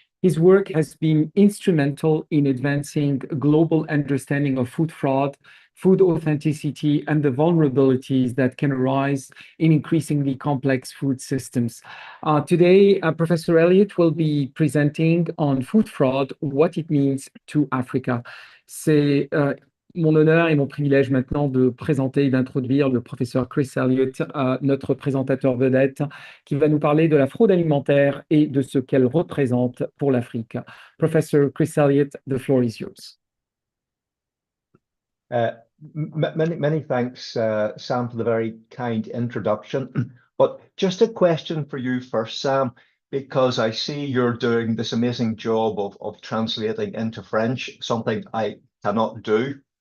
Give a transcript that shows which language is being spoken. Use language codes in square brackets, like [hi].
[en] His work has been instrumental in advancing global understanding of food fraud, food authenticity, and the vulnerabilities that can arise in increasingly complex food systems. Today, Professor Elliott will be presenting on food fraud, what it means to Africa. [fr] C'est mon honneur et mon privilège maintenant de présenter et d'introduire le professeur Chris Elliott, notre présentateur vedette, qui va nous parler de la fraude alimentaire et de ce qu'elle représente pour l'Afrique. [en] Professor Chris Elliott, the floor is yours. Many thanks, Sam, for the very kind introduction. But just a question for you first, Sam, because I see you're doing this amazing job of translating into French, something I cannot do.